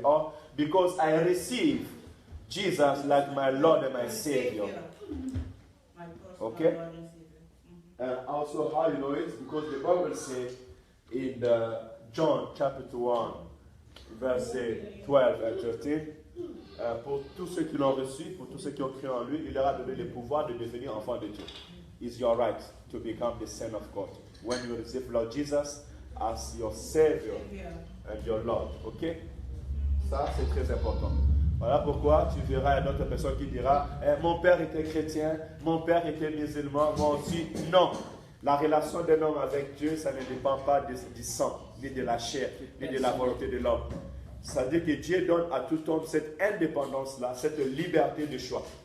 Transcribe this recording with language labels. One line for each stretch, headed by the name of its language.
English: Or because I receive Jesus like my Lord and my Savior. My personal Okay. Lord and Savior. And also how you know it? Because the Bible says in John chapter 1,
French: verset 12 et 13. Pour tous ceux qui l'ont reçu, pour tous ceux qui ont cru en lui, il leur a donné le pouvoir de devenir enfants de Dieu.
English: It's your right to become the son of God. When you receive Lord Jesus as your Savior and your Lord.
French: Ok? Ça, c'est très important. Voilà pourquoi tu verras une autre personne qui dira mon père était chrétien, mon père était musulman, moi aussi. Non. La relation d'un homme avec Dieu, ça ne dépend pas du sang, ni de la chair, ni de la volonté de l'homme. Ça veut dire que Dieu donne à tout homme cette indépendance-là, cette liberté de choix.